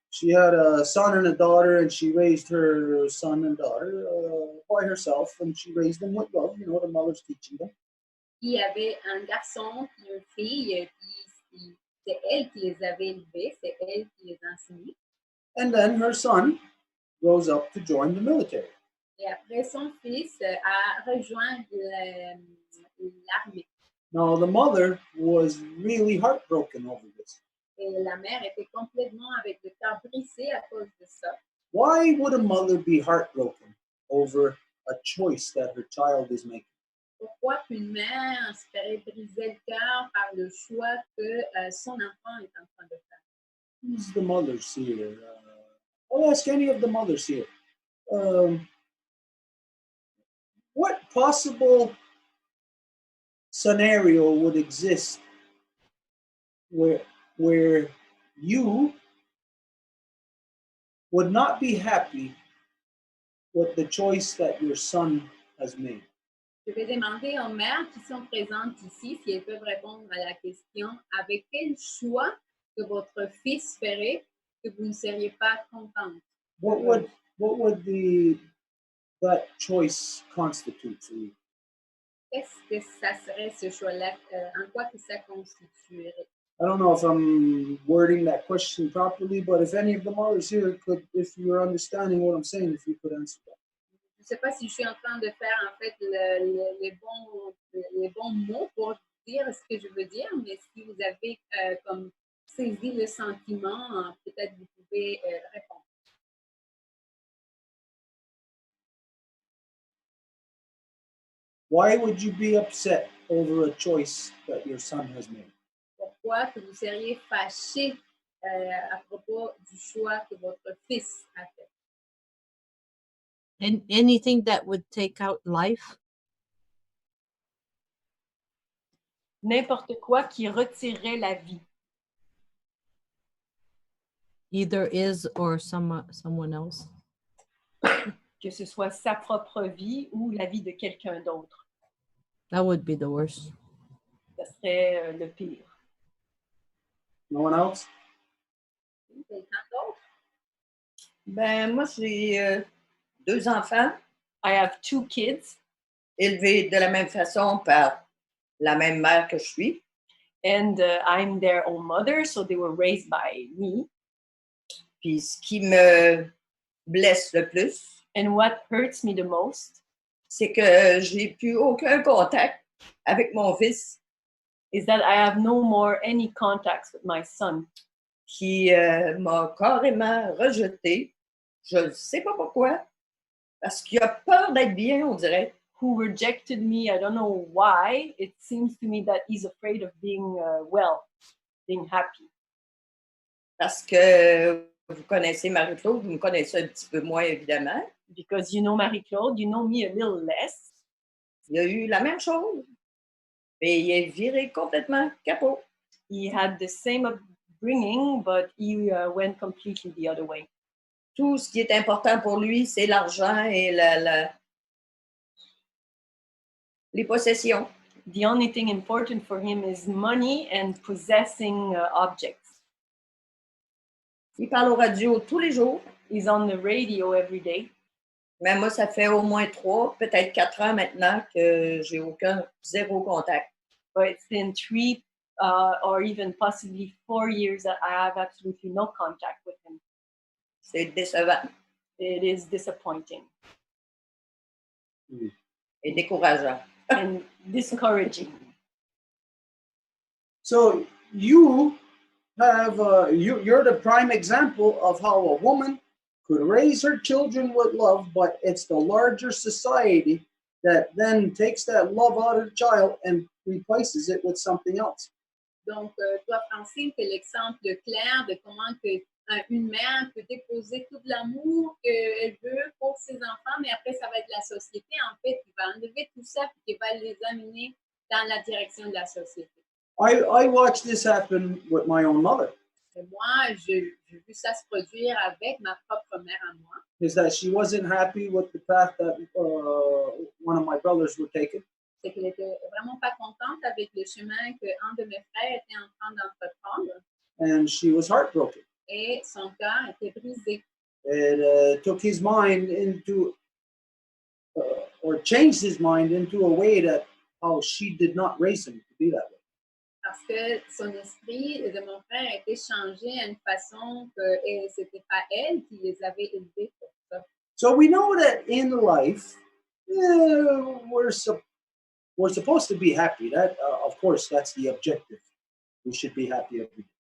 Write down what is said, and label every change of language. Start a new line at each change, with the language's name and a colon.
English: She had a son and a daughter, and she raised her son and daughter by herself, and she raised them with love. You know, the mother's teaching them.
French: Il y avait un garçon et une fille, puis c'est elle qui les avait élevés, c'est elle qui les enseignait.
English: And then her son grows up to join the military.
French: Et après, son fils a rejoint l'armée.
English: Now, the mother was really heartbroken over this.
French: Et la mère était complètement avec le cœur brisé à cause de ça.
English: Why would a mother be heartbroken over a choice that her child is making?
French: Pourquoi qu'une mère se ferait briser le cœur par le choix que son enfant est en train de faire?
English: Who's the mothers here? I'll ask any of the mothers here. What possible scenario would exist where you would not be happy with the choice that your son has made?
French: Je vais demander aux mères qui sont présentes ici si elles peuvent répondre à la question avec quel choix que votre fils ferait que vous ne seriez pas contente?
English: What would that choice constitute for you?
French: Qu'est-ce que ça serait ce choix-là? En quoi que ça constituerait?
English: I don't know if I'm wording that question properly, but if any of the mothers here if you're understanding what I'm saying, if you could answer that.
French: Je ne sais pas si je suis en train de faire en fait les bons mots pour dire ce que je veux dire, mais si vous avez comme saisi le sentiment, peut-être vous pouvez répondre.
English: Why would you be upset over a choice that your son has made?
French: Pourquoi que vous seriez fâché à propos du choix que votre fils a fait?
English: And anything that would take out life?
French: N'importe quoi qui retirerait la vie.
English: Either is or someone else.
French: Que ce soit sa propre vie ou la vie de quelqu'un d'autre.
English: That would be the worst.
French: Ça serait le pire.
English: No one else?
French: Quelqu'un d'autre? Ben, moi, j'ai 2 enfants
English: I have 2 kids
French: élevés de la même façon par la même mère que je suis.
English: and I'm their own mother, so they were raised by me.
French: Puis ce qui me blesse le plus,
English: And what hurts me the most
French: c'est que j'ai plus aucun contact avec mon fils
English: is that I have no more any contacts with my son,
French: qui m'a carrément rejeté. Je ne sais pas pourquoi, parce qu'il a peur d'être bien, on dirait.
English: who rejected me. I don't know why. It seems to me that he's afraid of being well, being happy.
French: Parce que vous connaissez Marie-Claude, vous me connaissez un petit peu moins, évidemment.
English: Because you know Marie-Claude, you know me a little less.
French: Il a eu la même chose. Et il est viré complètement capot.
English: He had the same upbringing, but he went completely the other way.
French: Tout ce qui est important pour lui, c'est l'argent et les possessions.
English: The only thing important for him is money and possessing objects.
French: Il parle au radio tous les jours.
English: He's on the radio every day.
French: Mais moi, ça fait au moins 3, peut-être 4 ans maintenant que j'ai zéro contact.
English: But it's been 3 or even possibly 4 years that I have absolutely no contact with him.
French: C'est décevant
English: It is disappointing
French: et décourageant.
English: and discouraging. So you have you're the prime example of how a woman could raise her children with love, but it's the larger society that then takes that love out of the child and replaces it with something else.
French: Donc, toi, Francine, tu es l'exemple clair de comment que, une mère peut déposer tout l'amour qu'elle veut pour ses enfants, mais après, ça va être la société, en fait, qui va enlever tout ça et qui va les amener dans la direction de la société.
English: I watched this happen with my own mother.
French: Et moi, j'ai vu ça se produire avec ma propre mère à moi.
English: Is that she wasn't happy with the path that one of my brothers were taking.
French: C'est qu'elle était vraiment pas contente avec le chemin qu'un de mes frères était en train d'entreprendre.
English: And she was heartbroken.
French: Et son cœur était brisé.
English: It took his mind into, or changed his mind into a way that how she did not raise him to be that way.
French: Parce que son esprit de mon frère a été changé à une façon que c'était pas elle qui les avait élevés pour ça.
English: So we know that in life, we're supposed to be happy. That, of course, that's the objective. We should be happy every day.